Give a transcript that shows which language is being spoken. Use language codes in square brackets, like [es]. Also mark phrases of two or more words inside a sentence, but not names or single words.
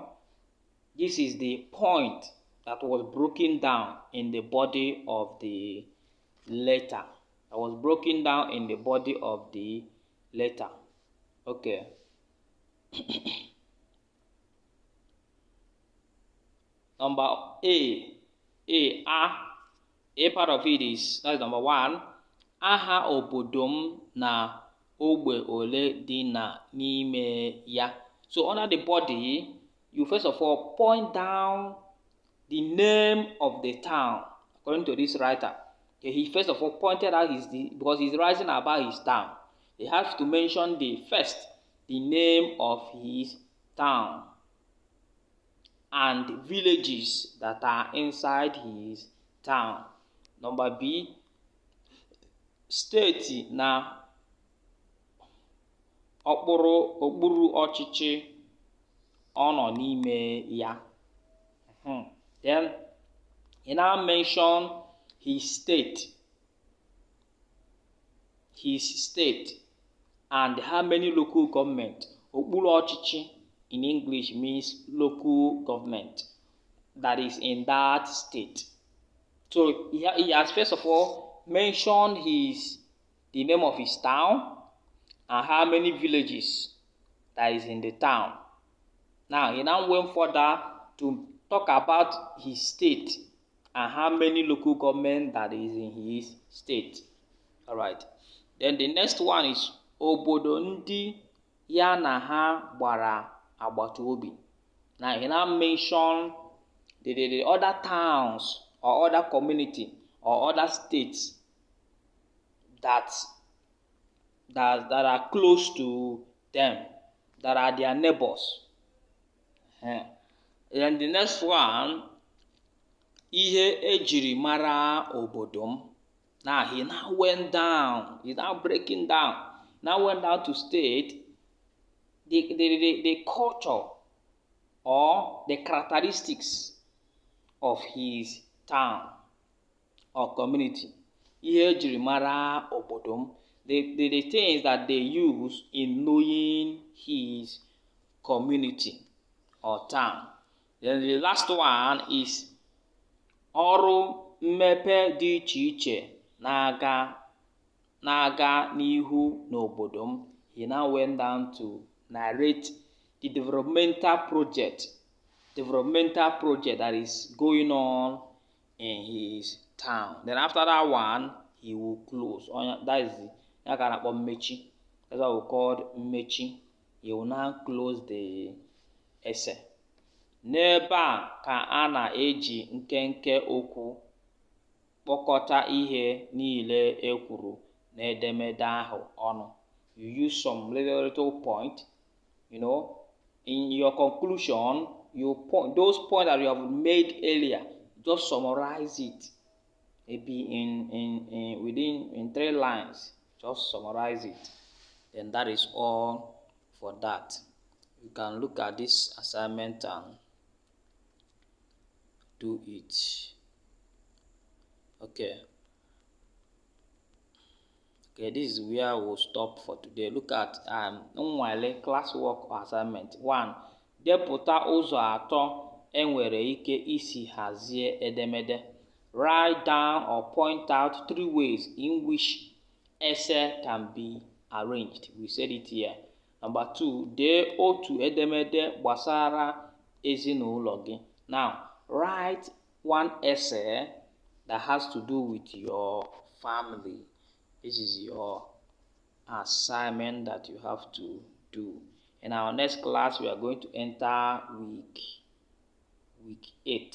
[en] This is the point that was broken down in the body of the letter. That was broken down in the body of the letter. Okay. Number A part of it is, that's number 1. [ig] Aha obodom na ogbe ole dị n'ime ya. [en] So under the body, you first of all point down the name of the town. According to this writer, he first of all pointed out because he's writing about his town. He has to mention the name of his town and villages that are inside his town. Number B, [ig] steeti na okpuru ọchịchị ọ nọ n'ime ya. [en] Then he now mention his state and how many local government. [ig] Okpuru ọchịchị [en] in English means local government that is in that state. So he has first of all mentioned the name of his town and how many villages that is in the town. Now he now went further to talk about his state and how many local government that is in his state. All right. Then the next one is [ig] obodo ndị ya na ha gbara agbata obi. [en] Now he now mention the other towns or other community or other states that are close to them, that are their neighbors. And the next one, [ig] ihe ejiri mara obodo m. [en] Now he now went down, he's now breaking down, now went down to state the culture or the characteristics of his town or community. [ig] Ihe ejiri mara obodo m. [en] The things that they use in knowing his community or town. Then the last one is [ig] ọrụ mmepe dị iche iche na-aga n'ihu n'obodo m. [en] He now went down to narrate the developmental project that is going on in his town. Then after that one, he will close. That is mmechi. That's what we call mmechi. He will now close the essay. [ig] N'ebe a ka a na-eji nkenke okwu kpọkọta ihe niile e kwuru n'edemede ahụ ọnụ. [en] You use some little point, in your conclusion, you point those points that you have made earlier, just summarize it. Maybe in 3 lines, just summarize it. Then that is all for that. You can look at this assignment and do it. Okay, this is where we'll stop for today. Look at nnwale classwork assignment 1. [ig] Depụta ụzọ atọ enwere ike isi hazie edemede. [en] Write down or point out 3 ways in which essay can be arranged. We said it here. Number 2, [ig] dee otu edemede gbasara ezinụlọ gị. [en] Now, write 1 essay that has to do with your family. This is your assignment that you have to do. In our next class, we are going to enter week 8.